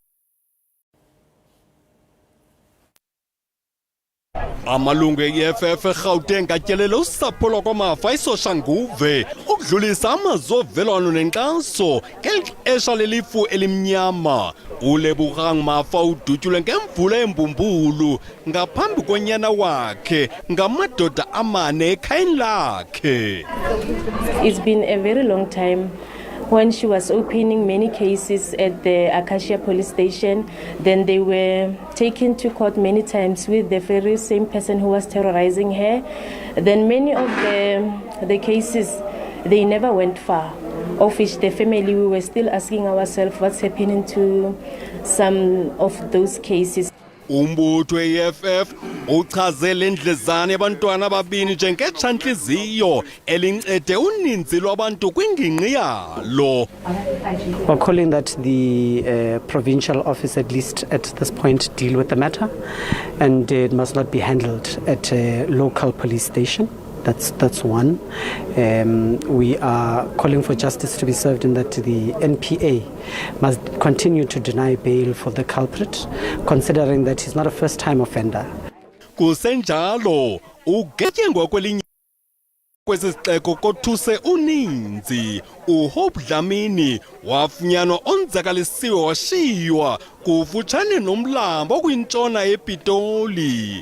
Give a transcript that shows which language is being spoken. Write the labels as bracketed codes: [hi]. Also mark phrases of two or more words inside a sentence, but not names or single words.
[xh] Amalungu e-EFF eGauteng atyelela usapho lwakwamafa isosha nguve ukudlulisa amazwi ovelwano nenkxaso ngexesha lelifu elimnyama. uLebogang Mafa udutyulwe ngemvula embumbulu ngaphambi konyana wakhe ngamadoda amane ekhayeni lakhe. [en] It's been a very long time. When she was opening many cases at the Acacia police station, then they were taken to court many times with the very same person who was terrorizing her. Then many of the cases, they never went far, of which the family, we were still asking ourselves what's happening to some of those cases. [xh] Umbutho we-EFF uchazele indlezane yabantwana ababini njengetshantliziyo elincede uninzi lwabantu kwingingqi yalo. [en] We're calling that the provincial office, at least at this point, deal with the matter, and it must not be handled at a local police station. That's one. We are calling for justice to be served in that the NPA must continue to deny bail for the culprit, considering that he's not a first-time offender. [xh] Kusenjalo, ugetyengwa kwelinye kwesi sixeko kothuse uninzi. uHope Dlamini wafunyanwa onzakalisiwe washiywa kufutshane nomlambo kwintshona ePitoli.